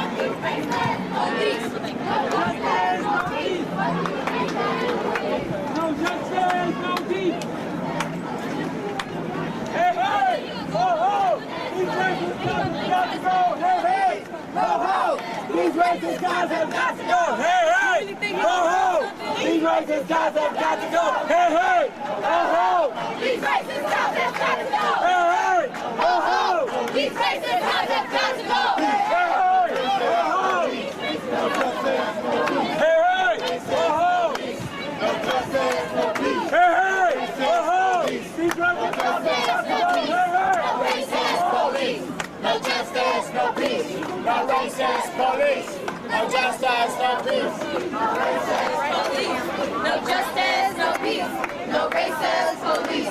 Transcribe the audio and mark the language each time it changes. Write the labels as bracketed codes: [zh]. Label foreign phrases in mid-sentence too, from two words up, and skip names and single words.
[en] No justice, no peace. Hey, hey! Ho, ho! These racist guys have got to go! Hey, hey! Ho, ho! These racist guys have got to go! Hey, hey! Ho, ho! These racist guys have got to go! Hey, hey! Ho, ho! These racist cops have got to go! Hey, hey! Ho, ho! These racist cops have got to go! Hey, hey! Ho, ho! Hey, hey! Ho, ho! Hey, hey! Ho, ho! These racist cops have got to go! Hey, hey! No justice, no peace. No racist police. No justice, no peace. No racist police. No justice, no peace. No racist police.